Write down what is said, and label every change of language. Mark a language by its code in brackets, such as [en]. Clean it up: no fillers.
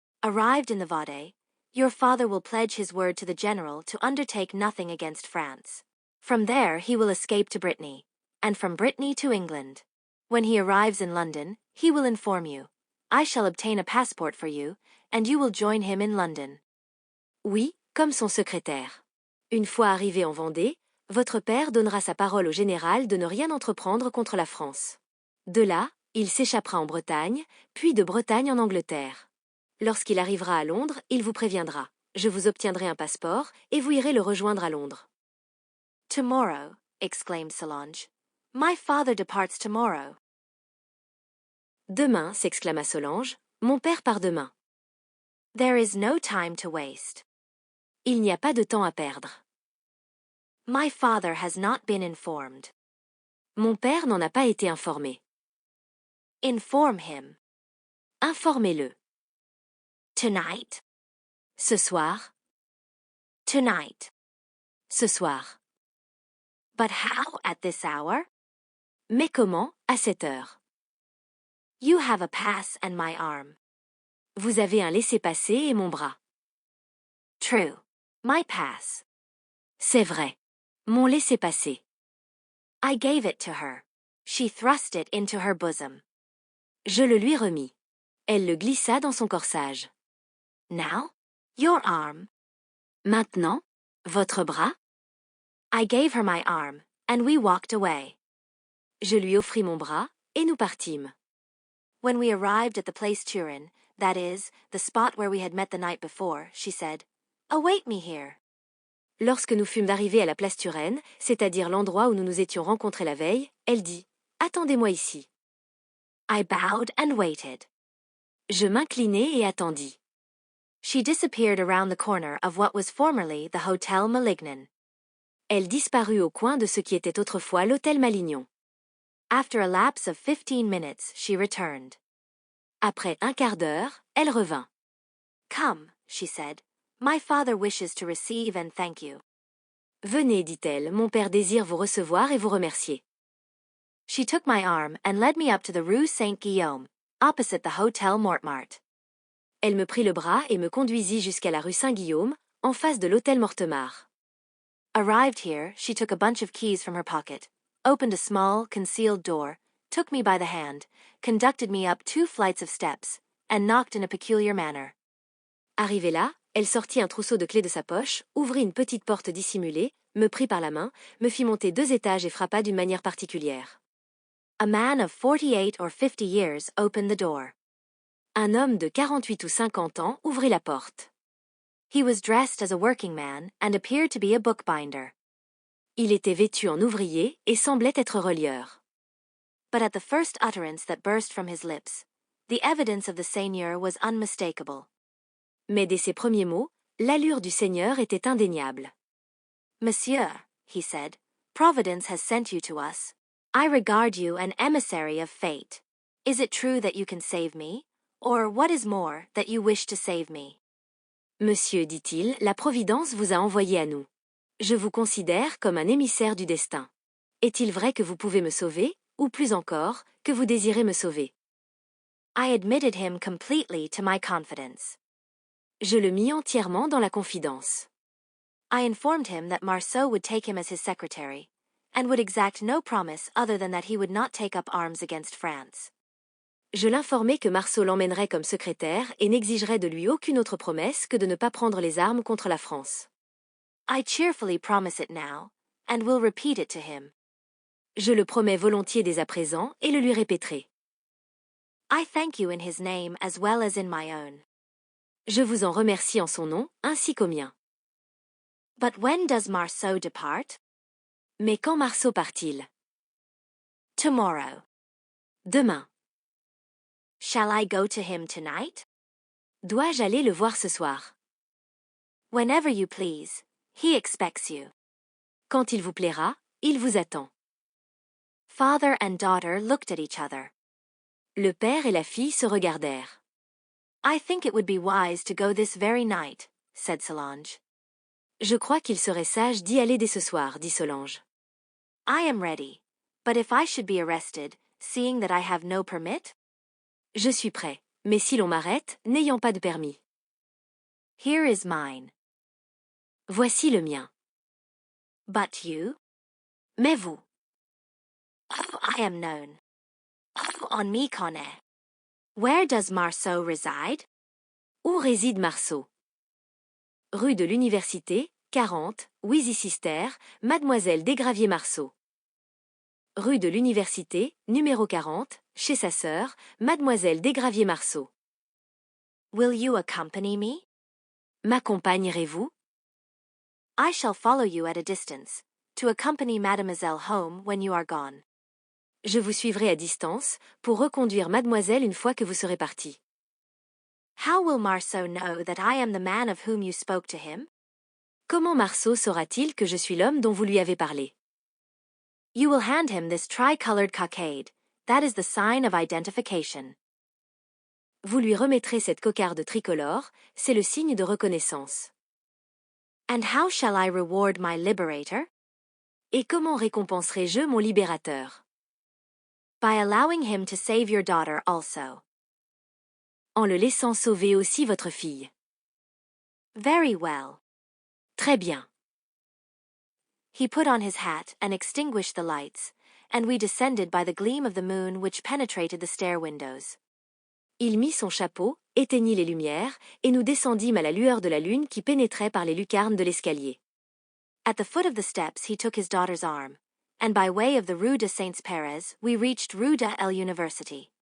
[en] Arrived in the Vade, your father will pledge his word to the general to undertake nothing against France. From there he will escape to Brittany, and from Brittany to England. When he arrives in London, he will inform you. I shall obtain a passport for you, and you will join him in London. [fr] Oui, comme son secrétaire. Une fois arrivé en Vendée, votre père donnera sa parole au général de ne rien entreprendre contre la France. De là, il s'échappera en Bretagne, puis de Bretagne en Angleterre. Lorsqu'il arrivera à Londres, il vous préviendra. Je vous obtiendrai un passeport et vous irez le rejoindre à Londres. [en] Tomorrow, exclaimed Solange. My father departs tomorrow. [fr] Demain, s'exclama Solange. Mon père part demain. [en] There is no time to waste. [fr] Il n'y a pas de temps à perdre. [en] My father has not been informed. [fr] Mon père n'en a pas été informé. [en] Inform him. [fr] Informez-le. [en] Tonight. [fr] Ce soir. [en] Tonight. [fr] Ce soir. [en] But how at this hour? [fr] Mais comment, à cette heure? [en] You have a pass and my arm. [fr] Vous avez un laissez-passer et mon bras. [en] True. My pass. [fr] C'est vrai. Mon laissez-passer. [en] I gave it to her. She thrust it into her bosom. [fr] Je le lui remis. Elle le glissa dans son corsage. [en] Now? Your arm. [fr] Maintenant? Votre bras? [en] I gave her my arm, and we walked away. [fr] Je lui offris mon bras, et nous partîmes. [en] When we arrived at the place Turin, that is, the spot where we had met the night before, she said, Await me here. [fr] Lorsque nous fûmes arrivés à la place Turenne, c'est-à-dire l'endroit où nous nous étions rencontrés la veille, elle dit, Attendez-moi ici. [en] I bowed and waited. [fr] Je m'inclinai et attendis. [en] She disappeared around the corner of what was formerly the Hotel Malignon. [fr] Elle disparut au coin de ce qui était autrefois l'Hôtel Malignon. [en] After a lapse of 15 minutes, she returned. [fr] Après un quart d'heure, elle revint. [en] Come, she said. My father wishes to receive and thank you. [fr] Venez, dit-elle, mon père désire vous recevoir et vous remercier. [en] She took my arm and led me up to the Rue Saint-Guillaume, opposite the Hotel Mortemart. [fr] Elle me prit le bras et me conduisit jusqu'à la rue Saint-Guillaume, en face de l'hôtel Mortemart. [en] Arrived here, she took a bunch of keys from her pocket, opened a small, concealed door, took me by the hand, conducted me up 2 flights of steps, and knocked in a peculiar manner. [fr] Arrivée là, elle sortit un trousseau de clés de sa poche, ouvrit une petite porte dissimulée, me prit par la main, me fit monter 2 étages et frappa d'une manière particulière. [en] A man of 48 or 50 years opened the door. [fr] Un homme de 48 ou 50 ans ouvrit la porte. [en] He was dressed as a working man and appeared to be a bookbinder. [fr] Il était vêtu en ouvrier et semblait être relieur. [en] But at the first utterance that burst from his lips, the evidence of the seigneur was unmistakable. [fr] Mais dès ses premiers mots, l'allure du seigneur était indéniable. [en] Monsieur, he said, Providence has sent you to us. I regard you an emissary of fate. Is it true that you can save me? Or what is more, that you wish to save me. [fr] Monsieur, dit-il, la Providence vous a envoyé à nous. Je vous considère comme un émissaire du destin. Est-il vrai que vous pouvez me sauver, ou plus encore, que vous désirez me sauver? [en] I admitted him completely to my confidence. [fr] Je le mis entièrement dans la confidence. [en] I informed him that Marceau would take him as his secretary, and would exact no promise other than that he would not take up arms against France. [fr] Je l'informai que Marceau l'emmènerait comme secrétaire et n'exigerait de lui aucune autre promesse que de ne pas prendre les armes contre la France. [en] I cheerfully promise it now, and will repeat it to him. [fr] Je le promets volontiers dès à présent et le lui répéterai. [en] I thank you in his name as well as in my own. [fr] Je vous en remercie en son nom, ainsi qu'au mien. [en] But when does Marceau depart? [fr] Mais quand Marceau part-il? [en] Tomorrow. [fr] Demain. [en] Shall I go to him tonight? [fr] Dois-je aller le voir ce soir? [en] Whenever you please, he expects you. [fr] Quand il vous plaira, il vous attend. [en] Father and daughter looked at each other. [fr] Le père et la fille se regardèrent. [en] I think it would be wise to go this very night, said Solange. [fr] Je crois qu'il serait sage d'y aller dès ce soir, dit Solange. [en] I am ready, but if I should be arrested, seeing that I have no permit? [fr] Je suis prêt, mais si l'on m'arrête, n'ayant pas de permis. [en] Here is mine. [fr] Voici le mien. [en] But you? [fr] Mais vous? [en] Oh, I am known. [fr] Oh, on m'y connaît. [en] Where does Marceau reside? [fr] Où réside Marceau? Rue de l'Université, 40, Wheezy-Sister, Mademoiselle Desgraviers-Marceau. Rue de l'Université, numéro 40, chez sa sœur, Mademoiselle Desgraviers-Marceau. [en] Will you accompany me? [fr] M'accompagnerez-vous? [en] I shall follow you at a distance, to accompany Mademoiselle home when you are gone. [fr] Je vous suivrai à distance, pour reconduire Mademoiselle une fois que vous serez parti. [en] How will Marceau know that I am the man of whom you spoke to him? [fr] Comment Marceau saura-t-il que je suis l'homme dont vous lui avez parlé? [en] You will hand him this tri-colored cockade. That is the sign of identification. [fr] Vous lui remettrez cette cocarde tricolore, c'est le signe de reconnaissance. [en] And how shall I reward my liberator? [fr] Et comment récompenserai-je mon libérateur? [en] By allowing him to save your daughter also. [fr] En le laissant sauver aussi votre fille. [en] Very well. [fr] Très bien. [en] He put on his hat and extinguished the lights, and we descended by the gleam of the moon which penetrated the stair windows. [fr] Il mit son chapeau, éteignit les lumières, et nous descendîmes à la lueur de la lune qui pénétrait par les lucarnes de l'escalier. [en] At the foot of the steps he took his daughter's arm, and by way of the Rue de Saints-Pérez we reached Rue de l'Université.